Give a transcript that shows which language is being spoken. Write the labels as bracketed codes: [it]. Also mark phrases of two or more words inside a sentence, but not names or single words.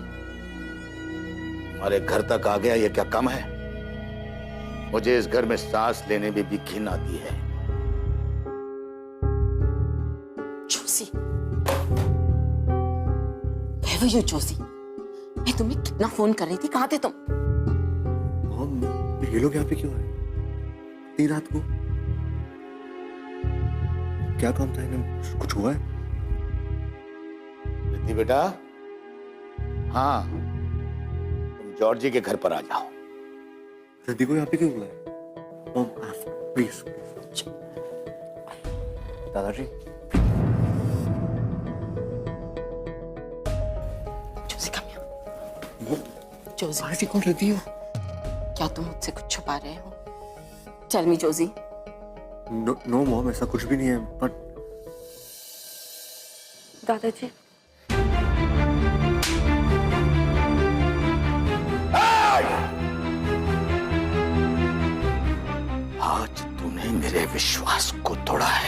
[hi] हमारे घर तक आ गया, ये क्या कम है? मुझे इस घर में सांस लेने में भी घिन आती है। जोशी, [en] Where were you, [hi] जोशी? मैं तुम्हें कितना फोन कर रही थी, कहाँ थे तुम? मॉम, ये लोग यहाँ पे क्यों आए? इतनी रात को? क्या काम था इन्हें? कुछ हुआ है? रिद्धि बेटा, हाँ, तुम जॉर्जी के घर पर आ जाओ। रिद्धि को यहाँ पे क्यों बुलाया? [en] Mom, please. [hi] दादाजी। जोशी, [en] come here. [hi] जोशी, दादाजी कौन रिद्धि हो? क्या तुम मुझसे कुछ छुपा रहे हो? [en] Tell me, [hi] जोशी. [en] no mom, [hi] ऐसा कुछ भी नहीं है, बट दादाजी, आज तूने मेरे विश्वास को तोड़ा है।